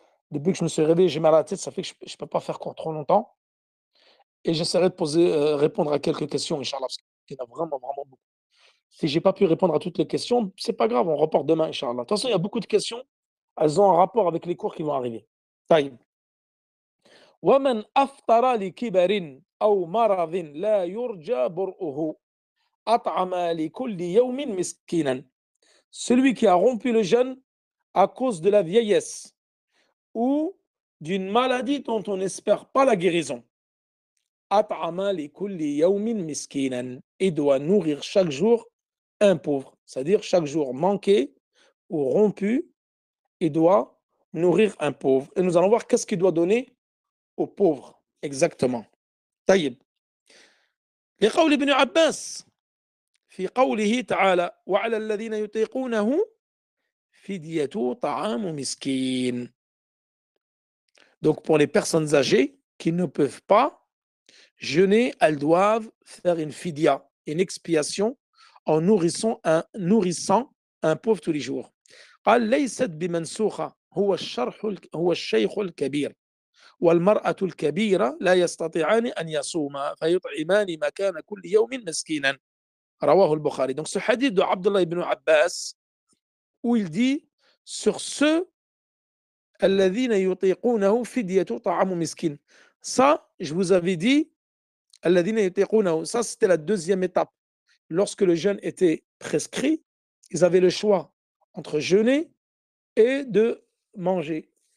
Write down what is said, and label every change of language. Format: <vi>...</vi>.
<fr>Depuis que je me suis réveillé, j'ai mal à la tête, ça fait que je ne peux pas faire court trop longtemps. Et j'essaierai de répondre à quelques questions, Inch'Allah, parce qu'il y en a vraiment, vraiment beaucoup. Si je n'ai pas pu répondre à toutes les questions, ce n'est pas grave, on reporte demain, Inch'Allah. De toute façon, il y a beaucoup de questions, elles ont un rapport avec les cours qui vont arriver.</fr> <ar>طيب. ومن أفطر لكبر أو مرض لا يرجى برؤه أطعم لكل يوم مسكينا.</ar> <fr>Celui qui a rompu le jeûne à cause de la vieillesse ou d'une maladie dont on n'espère pas la guérison.</fr> <ar>أطعم لكل يوم مسكينا.</ar> <fr>Il doit nourrir chaque jour un pauvre, c'est-à-dire chaque jour manqué ou rompu, il doit nourrir un pauvre. Et nous allons voir qu'est-ce qu'il doit donner aux pauvres exactement.</fr> <ar>طيب. لقول ابن عباس في قوله تعالى وعلى الذين يطيقونه فدية طعام مسكين.</ar> <fr>Donc pour les personnes âgées qui ne peuvent pas jeûner, elles doivent faire une fidya, une expiation en nourrissant un pauvre tous les jours.</fr> <ar>قال ليست بمنسوخة هو الشيخ الكبير والمرأة الكبيرة لا يستطيعان أن يصوما فيطعمان مكان كل يوم مسكينا. رواه البخاري.</ar> <fr>Donc ce hadith de Abdullah ibn Abbas où il dit sur ceux</fr> <ar>الذين يطيقونه فدية طعام مسكين.</ar> <fr>Ça, je vous avais dit</fr> <ar>الذين يطيقونه,</ar> <fr>ça c'était la deuxième étape. Lorsque le jeûne était prescrit, ils avaient le choix entre jeûner et de manger.</fr>